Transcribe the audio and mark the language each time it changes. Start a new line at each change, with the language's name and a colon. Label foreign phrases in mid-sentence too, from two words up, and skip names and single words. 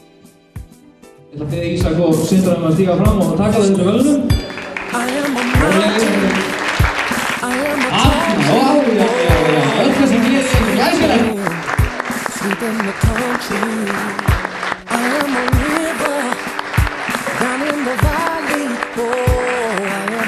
Icelandic: Ég ætla að biðja Ísak og Sindra að stíga fram og taka þessu verðlaunum. Öll þessi gleði er glæsilegt.
English: I am a river down in the valley. Oh.